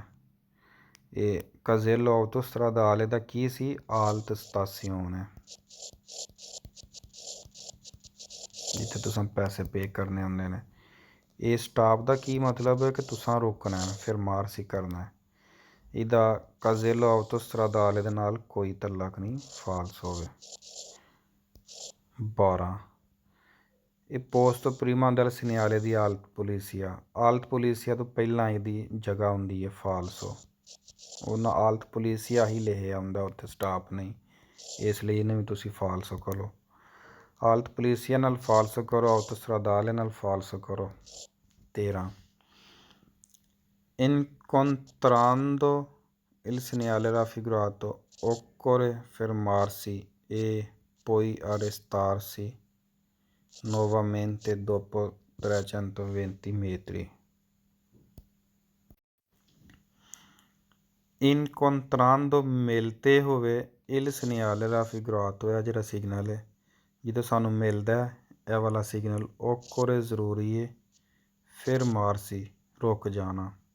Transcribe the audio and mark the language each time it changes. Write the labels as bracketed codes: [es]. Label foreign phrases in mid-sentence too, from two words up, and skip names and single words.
[pa] ਯੇ [it] casello autostradale [pa] ਦਾ ਕੀ ਸੀ [it] alt stazione [pa] ਹੈ ਜਿੱਥੇ ਤੁਸਾਂ ਪੈਸੇ ਪੇ ਕਰਨੇ ਹੋਂਦੇ ਨੇ। ਯੇ ਸਟਾਪ ਦਾ ਕੀ ਮਤਲਬ ਹੈ ਕਿ ਤੁਸਾਂ ਰੋਕਣਾ ਹੈ ਫਿਰ ਮਾਰਸੀ ਕਰਨਾ ਹੈ। ਇਹਦਾ [it] casello autostradale [pa] ਦੇ ਨਾਲ ਕੋਈ ਤਲਕ ਨਹੀਂ। ਫਾਲਸ ਹੋਵੇ। 12, ਇਹ [it] posto prima del segnale [pa] ਦੀ [it] alt polizia [pa] ਤੋਂ ਪਹਿਲਾਂ ਇਹਦੀ ਜਗ੍ਹਾ ਹੁੰਦੀ ਹੈ। ਫਾਲਸੋ। ਉਹਨਾਂ [it] alt polizia [pa] ਹੀ ਲਿਖਿਆ ਹੁੰਦਾ ਉੱਥੇ ਸਟਾਪ ਨਹੀਂ, ਇਸ ਲਈ ਇਹਨੂੰ ਵੀ ਤੁਸੀਂ ਫਾਲਸੋ ਕਰੋ। [it] alt polizia [pa] ਨਾਲ ਫਾਲਸੋ ਕਰੋ, ਆਉਟੋਸਟਰਾਦਾਲੇ ਨਾਲ ਫਾਲਸੋ ਕਰੋ। [it] 13 incontrando il segnale raffigurato occorre fermarsi e poi arrestarsi nuovamente dopo 320 metri। [pa] ਇਨਕੋਂਤਰਾਂਦੋ ਮਿਲਤੇ ਹੋਵੇ [it] il segnale raffigurato [pa] ਹੈ ਜਿਹੜਾ ਸਿਗਨਲ ਹੈ ਜਦੋਂ ਸਾਨੂੰ ਮਿਲਦਾ ਇਹ ਵਾਲਾ ਸਿਗਨਲ ਓਕੋਰੇ ਜ਼ਰੂਰੀ ਹੈ ਫਿਰ ਮਾਰਸੀ ਰੁਕ ਜਾਣਾ।